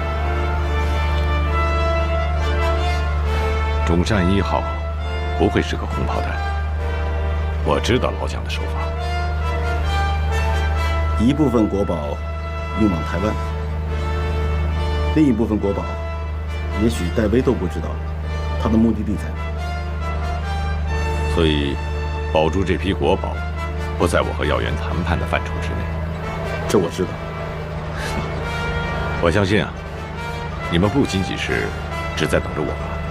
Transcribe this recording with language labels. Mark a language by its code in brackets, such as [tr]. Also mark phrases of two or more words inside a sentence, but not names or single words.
[zh] 中山1號不會是個空炮彈。我知道老蔣的手法。一部分國寶運往台灣，另一部分國寶，也許戴薇都不知道他的目的地在哪。所以，保住這批國寶，不在我和耀元談判的範疇之內。這我知道。我相信啊，你們不僅僅是只在等着我吧。